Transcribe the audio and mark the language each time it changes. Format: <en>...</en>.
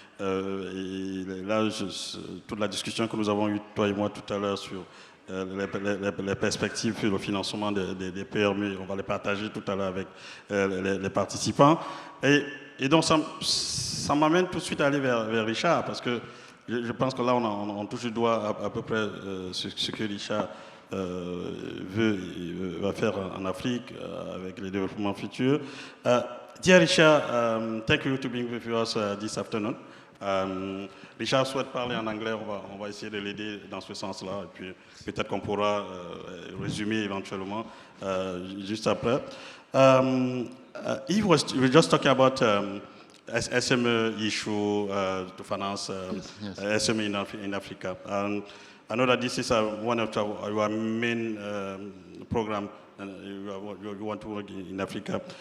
<fr>Et là, toute la discussion que nous avons eue, toi et moi, tout à l'heure, sur les perspectives sur le financement des PME, on va les partager tout à l'heure avec les participants. Et donc, ça m'amène tout de suite à aller vers Richard, parce que je pense que là, on touche du doigt à peu près ce que Richard va faire en Afrique avec les développements futurs.</fr> <en>Dear Richard, thank you to being with us this afternoon.</en> <fr>Richard souhaite parler en anglais, on va essayer de l'aider dans ce sens-là, et puis peut-être qu'on pourra résumer éventuellement juste après.</fr> <en>We were just talking about SME issue to finance yes. SME in Africa. I know that this is one of your main program, and you want to work in Africa.</en>